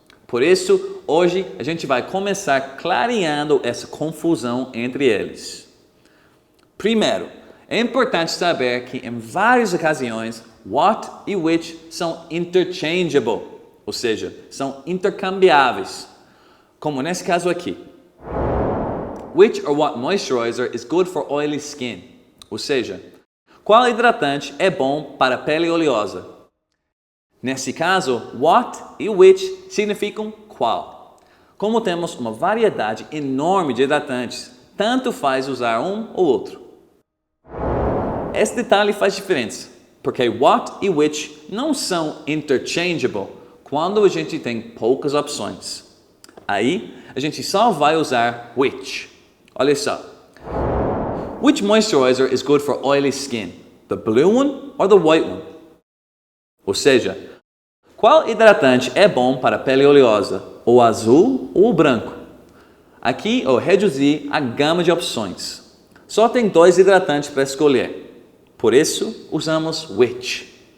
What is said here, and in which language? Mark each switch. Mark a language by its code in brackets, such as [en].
[pt] Por isso, hoje a gente vai começar clareando essa confusão entre eles. Primeiro, é importante saber que em várias ocasiões, what e which são interchangeable, ou seja, são intercambiáveis, como nesse caso aqui. [en] Which or what moisturizer is good for oily skin? [pt] Ou seja, qual hidratante é bom para a pele oleosa? Nesse caso, what e which significam qual. Como temos uma variedade enorme de hidratantes, tanto faz usar um ou outro. Esse detalhe faz diferença, porque what e which não são interchangeable quando a gente tem poucas opções. Aí, a gente só vai usar which. Olha só. [en] Which moisturizer is good for oily skin? The blue one or the white one? [pt] Ou seja, qual hidratante é bom para a pele oleosa? O azul ou o branco? Aqui eu reduzi a gama de opções. Só tem 2 hidratantes para escolher. Por isso, usamos which.